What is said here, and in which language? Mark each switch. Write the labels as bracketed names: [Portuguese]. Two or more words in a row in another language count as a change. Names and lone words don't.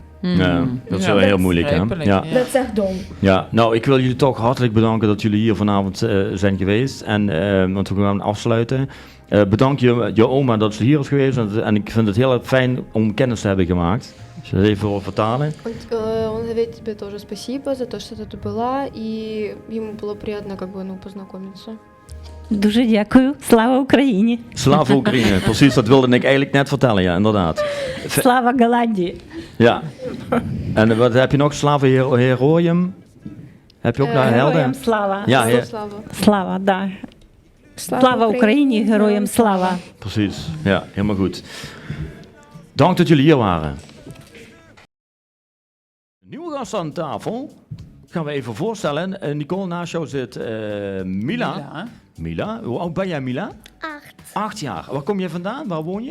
[Dutch] Ja, dat is wel heel moeilijk, hè? begrijpelijk, Ja. Dat is echt dom. Ja, nou, ik wil jullie toch hartelijk bedanken dat jullie hier vanavond zijn geweest. En, want we gaan afsluiten. Bedank je oma dat ze hier is geweest. En ik vind het heel erg fijn om kennis te hebben gemaakt. Als je dat even wil vertalen. [Russian] Он говорит тебе тоже спасибо за то, что ты тут была, и ему было приятно познакомиться. [Ukrainian] Дуже дякую. Слава Україні. [Dutch] Slava Oekraïne, precies, dat wilde ik eigenlijk net vertellen, ja, inderdaad. [Ukrainian] Слава Голландії. [Dutch] Ja. En wat heb je nog? [Ukrainian] Слава Героям? [Dutch] Heb je ook naar helden? [Ukrainian] Героям слава. [Dutch] Ja, ja, [Ukrainian] Слава. [Russian] Слава, да. [Ukrainian] Слава Україні, героям слава. [Dutch] precies. Ja, helemaal goed. Dank dat jullie hier waren. Nieuwe gast aan tafel. Gaan we even voorstellen. Nicole, naast jou zit Mila. Ja. Mila, hoe oud ben jij, Mila? 8. 8 jaar. Waar kom je vandaan? Waar woon je?